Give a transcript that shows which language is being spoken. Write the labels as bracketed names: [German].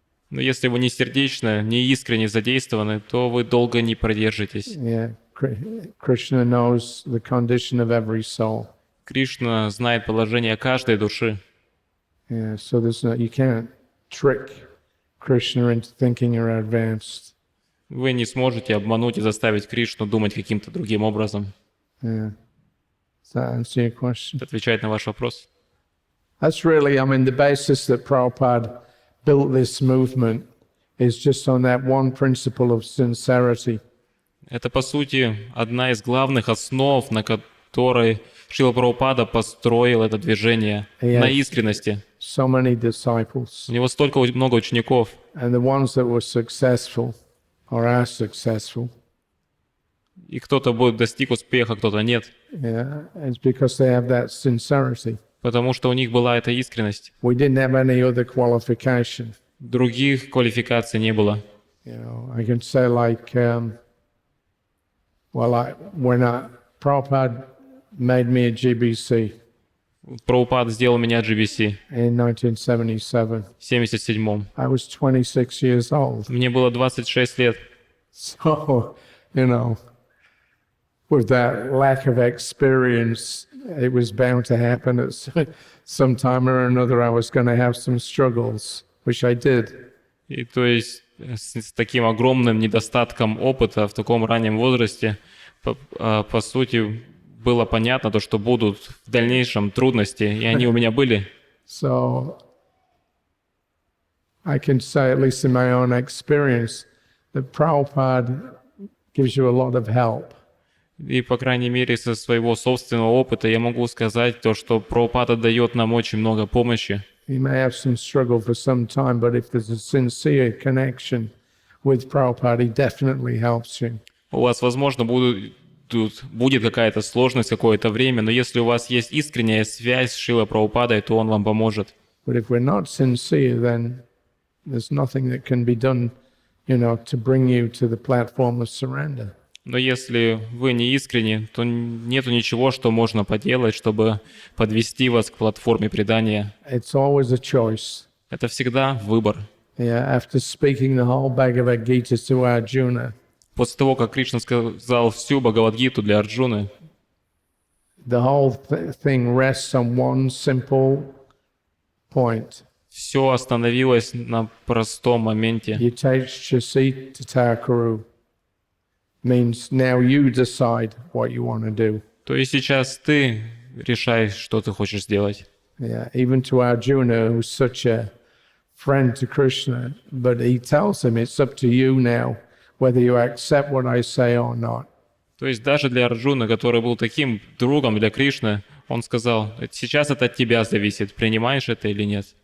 [Russian] Но если вы не сердечно, не искренне задействованы, то вы долго не продержитесь. [English] Yeah, Krishna knows the condition of every soul. [Russian] Кришна знает положение каждой души. [English] Yeah, so you can't trick Krishna into thinking you're advanced. [Russian] Вы не сможете обмануть и заставить Кришну думать каким-то другим образом. [English] Yeah. Does that answer your question? [Russian] Это отвечает на ваш вопрос. [English] That's really, the basis that Prabhupada built this movement is just on that one principle of sincerity. [Russian] Это, по сути, одна из главных основ, на которой Шрила Прабхупада построил это движение, на искренности. [English] So many disciples. [Russian] У него столько много учеников. [English] And the ones that were successful or are successful. [Russian] И кто-то достиг успеха, кто-то нет. [English] Yeah, it's because they have that sincerity. [Russian] Потому что у них была эта искренность. [English] We didn't have any other qualification. [Russian] Других квалификаций не было. [English] I can say when Prabhupada made me a GBC. [Russian] Прабхупад сделал меня GBC [English] in 1977. [Russian] в 77-м. [English] I was 26 years old. [Russian] Мне было 26 лет. [English] So, with that lack of experience, it was bound to happen at some time or another. I was going to have some struggles, which I did. [Russian] И то есть с таким огромным недостатком опыта в таком раннем возрасте, по сути, было понятно, то, что будут в дальнейшем трудности, и они у меня были. [English] So, I can say, at least in my own experience, that Prabhupada gives you a lot of help. [Russian] И, по крайней мере, со своего собственного опыта я могу сказать то, что Прабхупада дает нам очень много помощи. [English] You may have some struggle for some time, but if there's a sincere connection with Prabhupada, he definitely helps you. [Russian] У вас, возможно, будет какая-то сложность какое-то время, но если у вас есть искренняя связь с Шрилой Прабхупадой, то он вам поможет. [English] But if we're not sincere, then there's nothing that can be done, to bring you to the platform of surrender. [Russian] Но если вы не искренни, то нету ничего, что можно поделать, чтобы подвести вас к платформе предания. [English] It's always a choice. [Russian] Это всегда выбор. [English] Yeah, after speaking the whole Bhagavad Gita to Arjuna, [Russian] После того, как Кришна сказал всю Бхагавад-гиту для Арджуны, [English] the whole thing rests on one simple point. [Russian] все остановилось на простом моменте. [English] Yitachasitatakarу means now you decide what you want to do. [Russian] То есть сейчас ты решаешь, что ты хочешь сделать. [English] Yeah, even to Arjuna, who's such a friend to Krishna, but he tells him it's up to you now whether you accept what I say or not. [Russian] То есть даже для Арджуны, который был таким другом для Кришны, он сказал, сейчас это от тебя зависит, принимаешь это или нет.